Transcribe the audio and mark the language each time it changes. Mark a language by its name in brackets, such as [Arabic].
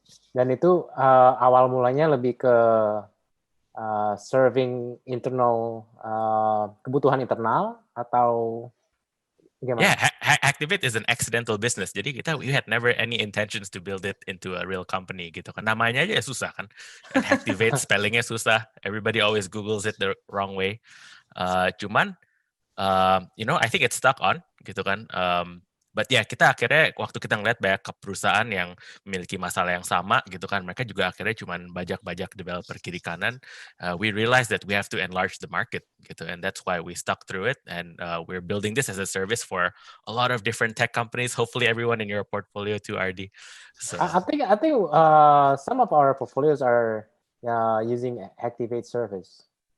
[Indonesian] Dan itu awal mulanya lebih ke serving internal kebutuhan internal atau gimana? [English] Yeah, Hacktivate is an accidental business. [Indonesian] Jadi [English] we had never any intentions to build it into a real company [Indonesian] gitu kan. Namanya aja sususah kan. [English] And [Indonesian] Hacktivate spellingnya susah. [English] Everybody always Googles it the wrong way. [Indonesian] Cuman [English] I think it's stuck on [Indonesian] gitu kan. [English] But [Indonesian] ya kita akhirnya waktu kita ngeliat banyak perusahaan yang memiliki masalah yang sama gitu kan, mereka juga akhirnya cuman bajak-bajak developer kiri kanan. [English] We realized that we have to enlarge the market [Indonesian] gitu, [English] and that's why we stuck through it, and we're building this as a service for a lot of different tech companies. Hopefully everyone in your portfolio too, Ardi. So I think some of our portfolios are using Hacktivate service.